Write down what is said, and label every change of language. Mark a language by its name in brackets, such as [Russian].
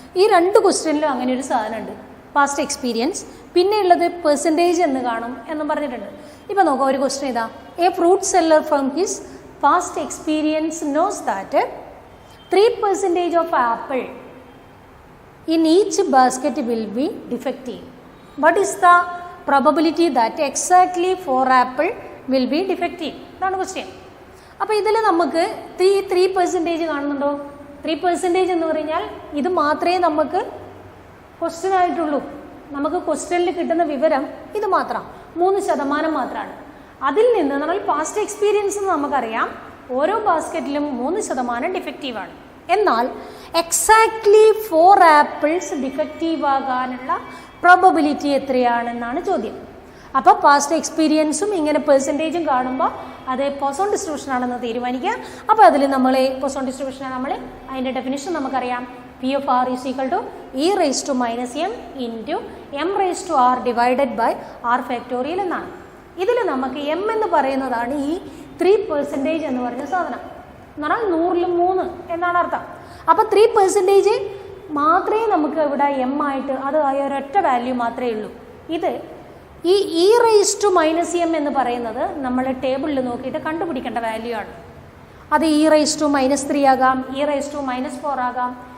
[Malayalam] ഈ 2 ക്വസ്റ്റ്യനിലും അങ്ങനെ ഒരു സാധനം ഉണ്ട്, പാസ്റ്റ് എക്സ്പീരിയൻസ്. പിന്നെ ഉള്ളത് പെർസെൻറ്റേജ് എന്ന് കാണും എന്നും പറഞ്ഞിട്ടുണ്ട്. ഇപ്പോൾ നോക്കാം, ഒരു ക്വസ്റ്റ്യൻ ഇതാ, [English] A fruit seller from his past experience knows that 3% of apple in each basket will be defective. What is the probability that exactly 4 apple will be defective? [Malayalam] ഇതാണ് ക്വസ്റ്റ്യൻ. അപ്പോൾ ഇതിൽ നമുക്ക് 3% കാണുന്നുണ്ടോ? 3% എന്ന് പറഞ്ഞാൽ ഇത് മാത്രമേ നമുക്ക് ക്വസ്റ്റ്യൻ ആയിട്ടുള്ളൂ. നമുക്ക് ക്വസ്റ്റ്യനിൽ കിട്ടുന്ന വിവരം ഇത് മാത്രം, 3% മാത്രമാണ്. അതിൽ നിന്ന് നമ്മൾ പാസ്റ്റ് എക്സ്പീരിയൻസ് നമുക്കറിയാം ഓരോ ബാസ്ക്കറ്റിലും 3% ഡിഫക്റ്റീവാണ്. എന്നാൽ എക്സാക്ട്ലി 4 ആപ്പിൾസ് ഡിഫക്റ്റീവ് ആകാനുള്ള പ്രോബബിലിറ്റി എത്രയാണെന്നാണ് ചോദ്യം. അപ്പോൾ പാസ്റ്റ് എക്സ്പീരിയൻസും ഇങ്ങനെ പെർസെൻറ്റേജും കാണുമ്പോൾ അത് പോസോൺ ഡിസ്ട്രിബ്യൂഷൻ ആണെന്ന് തീരുമാനിക്കുക. അപ്പോൾ അതിൽ നമ്മൾ പോസോൺ ഡിസ്ട്രിബ്യൂഷനെ നമ്മൾ അതിൻ്റെ ഡെഫിനിഷൻ നമുക്കറിയാം. [English] P of R is equal to e raised to minus m into m raised to r divided by r factorial [Malayalam] എന്നാണ്. ഇതിൽ നമുക്ക് m എന്ന് പറയുന്നതാണ് ഈ 3% എന്ന് പറഞ്ഞ സാധനം. എന്ന് പറഞ്ഞാൽ 100ൽ 3 എന്നാണ് അർത്ഥം. അപ്പോൾ 3% മാത്രമേ നമുക്ക് ഇവിടെ m ആയിട്ട്, അത് ഒരൊറ്റ വാല്യൂ മാത്രമേ ഉള്ളൂ. ഇത് ഈ [English] e raised to minus m [Malayalam] എന്ന് പറയുന്നത് നമ്മൾ ടേബിളിൽ നോക്കിയിട്ട് കണ്ടുപിടിക്കേണ്ട വാല്യൂ ആണ്. അത് e raised to -3 ആകാം, e raised to -4 ആകാം,